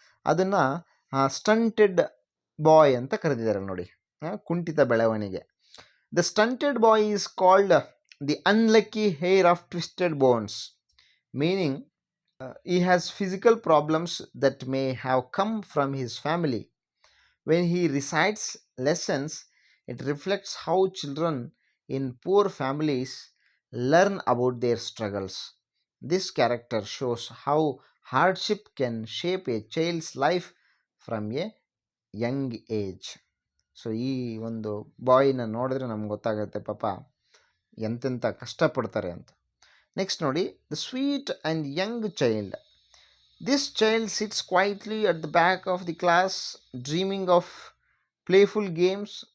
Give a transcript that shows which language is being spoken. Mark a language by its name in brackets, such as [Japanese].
[Kannada] ಅದನ್ನು ಸ್ಟಂಟೆಡ್ ಬಾಯ್ ಅಂತ ಕರೆದಿದ್ದಾರೆ ನೋಡಿ, ಕುಂಠಿತ ಬೆಳವಣಿಗೆ. [English] The stunted boy is called the unlucky heir of twisted bones, meaning he has physical problems that may have come from his family. When he recites lessons, it reflects how children in poor families learn about their struggles. This character shows how hardship can shape a child's life from a young age. [Kannada] So ಈ ಒಂದು ಬಾಯ್ನ ನೋಡಿದ್ರೆ ನಮ್ಗೆ ಗೊತ್ತಾಗುತ್ತೆ ಪಾಪ ಎಂತೆಂಥ ಕಷ್ಟಪಡ್ತಾರೆ ಅಂತ. [English] Next ನೋಡಿ, the sweet and young child. This child sits quietly at the back of the class, dreaming of playful games.